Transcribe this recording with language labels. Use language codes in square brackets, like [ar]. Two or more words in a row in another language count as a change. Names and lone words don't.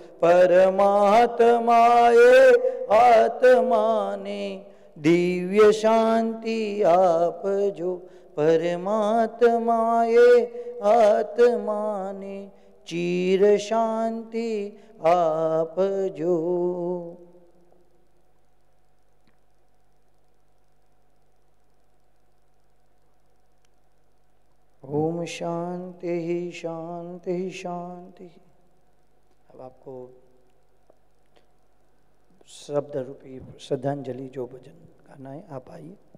[gu] પરમાત્માએ આત્માને દિવ્ય શાંતિ આપજો. પરમાત્માએ આત્માને ચિર શાંતિ આપજો. [sa] ओम शांति शांति शांति। [hi] अब आपको शब्द रूपी श्रद्धांजलि जो भजन गाना है आप आइए।